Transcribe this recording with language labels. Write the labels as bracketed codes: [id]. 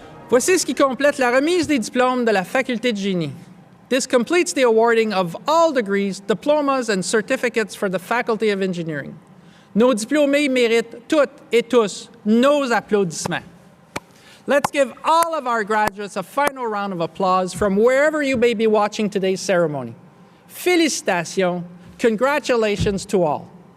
[fr] Voici ce qui complète la remise des diplômes de la Faculté de génie. [en] This completes the awarding of all degrees, diplomas, and certificates for the Faculty of Engineering. [fr] Nos diplômés méritent toutes et tous nos applaudissements. [en] Let's give all of our graduates a final round of applause from wherever you may be watching today's ceremony. [fr] Félicitations. [en] Congratulations to all.